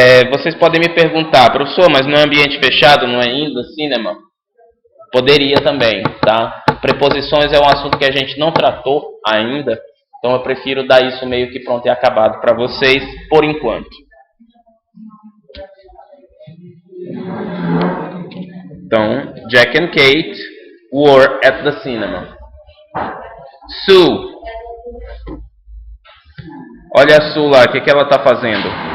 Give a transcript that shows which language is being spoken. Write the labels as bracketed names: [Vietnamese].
[Portuguese] Vocês podem me perguntar, professor, mas no ambiente fechado não é ainda cinema? Poderia também, tá? Preposições é um assunto que a gente não tratou ainda, então eu prefiro dar isso meio que pronto e acabado para vocês, por enquanto. Então, [English] Jack and Kate were at the cinema. [Portuguese] Sue. Olha a Sue lá, o que ela está fazendo?